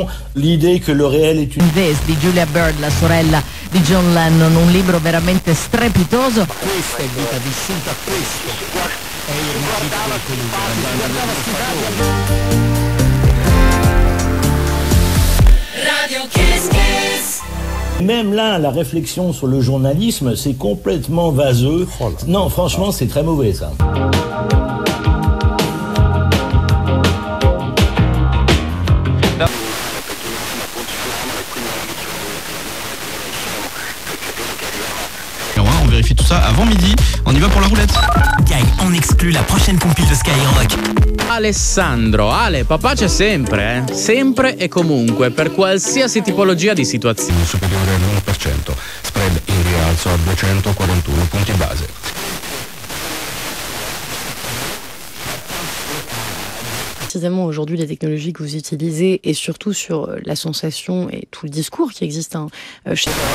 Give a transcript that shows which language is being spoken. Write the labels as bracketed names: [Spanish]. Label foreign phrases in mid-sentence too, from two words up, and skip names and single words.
[French] L'idée que le réel est une... [Italian] Invest di Julia Bird, la sorella di John Lennon, un libro veramente strepitoso. Questa è vita vissuta, questo è il Radio Kiss Kiss. [French] Même là, la réflexion sur le journalisme, c'est complètement vaseux. Non, franchement, c'est très mauvais ça. On vérifie tout ça avant midi. On y va pour la roulette. Gaël, on exclut la prochaine compil de Skyrock. [Italian] Alessandro, Ale, papà c'è sempre, sempre e comunque, per qualsiasi tipologia di situazione. Superiore all'1%, spread in rialzo a 241 punti base. [French] Précisément aujourd'hui les technologies que vous utilisez et surtout sur la sensation et tout le discours qui existe chez...